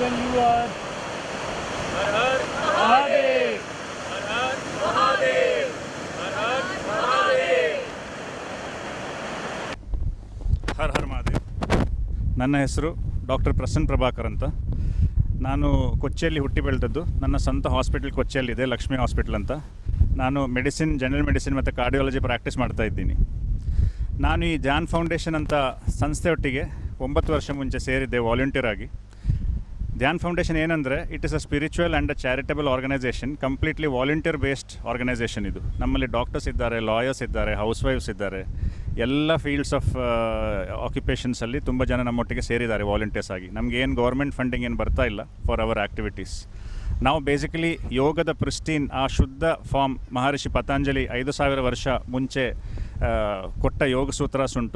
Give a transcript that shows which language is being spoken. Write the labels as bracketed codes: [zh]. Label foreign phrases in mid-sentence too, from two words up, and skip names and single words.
[hi] धन्यवाद. हर हर महादेव. हर हर महादेव. हर हर महादेव. हर हर महादेव. [kn] ನನ್ನ ಹೆಸರು ಡಾಕ್ಟರ್ ಪ್ರಸನ್ನ ಪ್ರಭಾಕರ್ ಅಂತ. ನಾನು ಕೊಚ್ಚಿಯಲ್ಲಿ ಹುಟ್ಟಿ ಬೆಳೆದದ್ದು. ನನ್ನ ಸ್ವಂತ ಹಾಸ್ಪಿಟಲ್ ಕೊಚ್ಚಿಯಲ್ಲಿದೆ, ಲಕ್ಷ್ಮೀ ಹಾಸ್ಪಿಟಲ್ ಅಂತ. ನಾನು ಮೆಡಿಸಿನ್, [en] general medicine [kn] ಮತ್ತು ಕಾರ್ಡಿಯಾಲಜಿ ಪ್ರಾಕ್ಟೀಸ್ ಮಾಡ್ತಾ ಇದ್ದೀನಿ. ನಾನು ಈ ಜಾನ್ ಫೌಂಡೇಶನ್ ಅಂತ ಸಂಸ್ಥೆಯೊಟ್ಟಿಗೆ 9 ವರ್ಷ ಮುಂಚೆ ಸೇರಿದ್ದೆ ವಾಲಂಟಿಯರ್ ಆಗಿ. ಧ್ಯಾನ್ ಫೌಂಡೇಶನ್ ಏನಂದರೆ, [en] It is a spiritual and a charitable organisation, completely volunteer based organisation ಇದು. [kn] ನಮ್ಮಲ್ಲಿ ಡಾಕ್ಟರ್ಸ್ ಇದ್ದಾರೆ, ಲಾಯರ್ಸ್ ಇದ್ದಾರೆ, [en] house wives [kn] ಇದ್ದಾರೆ, ಎಲ್ಲ [en] fields of occupations [kn] ತುಂಬ ಜನ ನಮ್ಮೊಟ್ಟಿಗೆ ಸೇರಿದ್ದಾರೆ ವಾಲಂಟಿಯರ್ಸ್ ಆಗಿ. ನಮಗೇನು [en] government funding [kn] ಏನು ಬರ್ತಾ ಇಲ್ಲ [en] for our activities. [kn] ನಾವು ಬೇಸಿಕಲಿ ಯೋಗದ ಪ್ರಿಸ್ಟೀನ್, ಆ ಶುದ್ಧ ಫಾರ್ಮ್ ಮಹರ್ಷಿ ಪತಂಜಲಿ 5000 ವರ್ಷ ಮುಂಚೆ ಕೊಟ್ಟ ಯೋಗ ಸೂತ್ರಾಸ್ ಉಂಟು.